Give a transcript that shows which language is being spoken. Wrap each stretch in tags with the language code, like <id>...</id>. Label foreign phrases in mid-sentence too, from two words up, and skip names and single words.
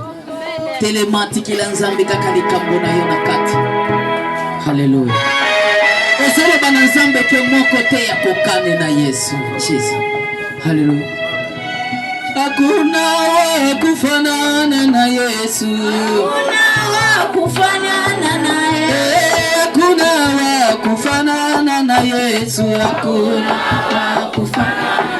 <ln>Telemati la Nzambe kaka likambo na yo na kati. Haleluya. Osele bana Nzambe ke moko te ya kokane na Yesu. Jesus. Haleluya.</ln> <sw>Hakuna wa kufanana na Yesu. Hakuna wa kufanana naye. Hakuna wa kufanana na Yesu. Hakuna wa kufanana.</sw>